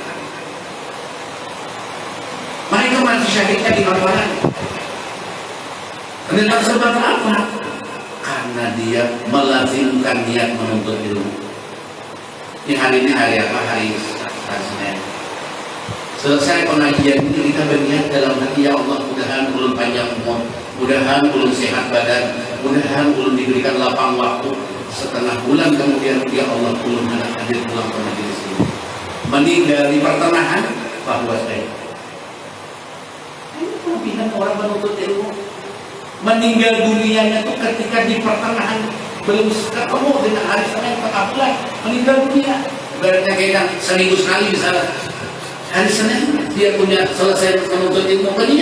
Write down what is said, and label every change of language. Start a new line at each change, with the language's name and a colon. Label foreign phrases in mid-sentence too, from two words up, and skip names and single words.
Indonesian: Mereka mati syahidnya di mana? Dengan sebab apa? Karena dia melazimkan niat menuntut ilmu. Ini hari ini hari apa? Hari Senin. Selesai pengajian ini kita berniat dalam hati,
Banjar: ya Allah mudahan ulun panjang umur, mudahan ulun sehat badan, mudahan ulun diberikan lapang waktu. Setengah bulan kemudian, ya Allah ulun hendak hadir pulang ke majelis ini.
Indonesian: Meninggal di pertengahan bahwa saya. Ini kelebihan orang menuntut ilmu. Meninggal dunianya itu ketika di pertengahan, belum ketemu dengan hari Senin tengah bulan, meninggal dunia. Ibaratnya kayak seminggu sekali misalnya. Hari Senin dia punya selesai menuntut ilmu dia.